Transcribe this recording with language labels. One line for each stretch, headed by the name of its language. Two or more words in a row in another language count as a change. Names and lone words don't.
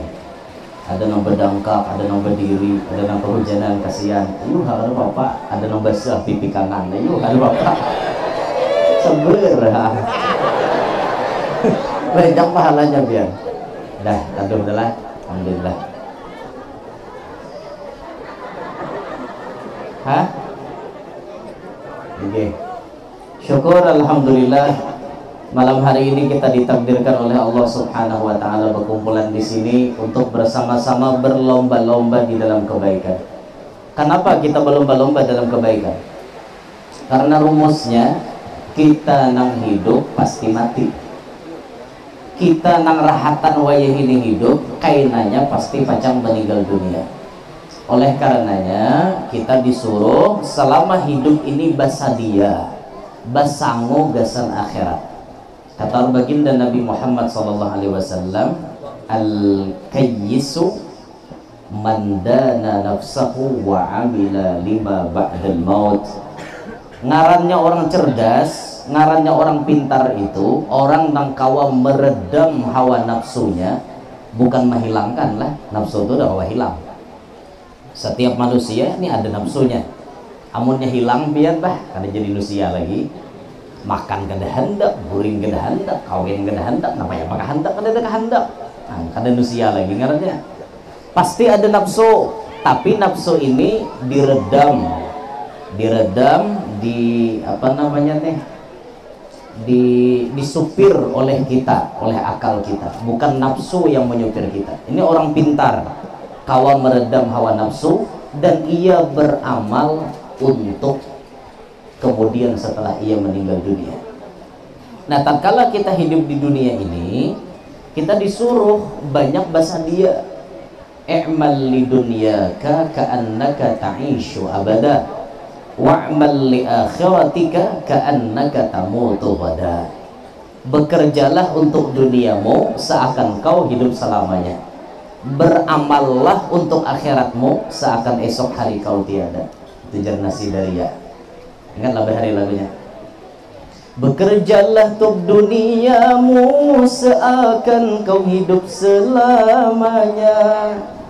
Indonesian: Ada yang berdangkap, ada yang berdiri, ada yang kehujanan kasihan. Ayo ada bapak, ada yang basah pipi kanan. Ayo ada bapak. Sabar. Banyak pahalanya biar.
Banjar: Dah, taduh dah. Alhamdulillah. Hah? Oke.
Indonesian: Syukur alhamdulillah, malam hari ini kita ditakdirkan oleh Allah
Arabic: سبحانه وتعالى
Indonesian: berkumpulan di sini untuk bersama-sama berlomba-lomba di dalam kebaikan. Kenapa kita berlomba-lomba dalam kebaikan?
Banjar: Karena rumusnya kita nang hidup pasti mati. Kita nang rahatan wayah ini hidup, kainanya pasti pacang meninggal dunia. Oleh karenanya kita disuruh selama hidup ini basadia, basango gasan akhirat.
Indonesian: Kata baginda Nabi Muhammad SAW,
Arabic: الكيس من دان نفسه وعمل لما بعد الموت.
Banjar: Ngarannya orang cerdas, ngarannya orang pintar itu orang yang kawa meredam hawa nafsunya, bukan menghilangkan lah. Nafsu itu udah kawa hilang. Setiap manusia ini ada nafsunya, amunnya hilang biar bah kada jadi manusia lagi. Makan kada hendak, guring kada hendak, kawin kada hendak, namanya maka hendak kada ada kehendak, nah, kada manusia lagi ngarannya.
Indonesian: Pasti ada nafsu, tapi nafsu ini diredam, di apa namanya nih, disupir oleh kita, oleh akal kita, bukan nafsu yang menyupir kita. Ini orang pintar, kawan meredam hawa nafsu dan ia beramal untuk kemudian setelah ia meninggal dunia. Nah, tatkala kita hidup di dunia ini, kita disuruh banyak basadia.
Arabic: اعمل لدنياك كأنك تعيش أبدا واعمل لآخرتك كأنك تموت غدا.
Indonesian: Bekerjalah untuk duniamu seakan kau hidup selamanya. Beramallah untuk akhiratmu seakan esok hari kau tiada. Itu Nasi Daria. Ingat lebih hari lagunya. Bekerjalah untuk duniamu seakan kau hidup selamanya.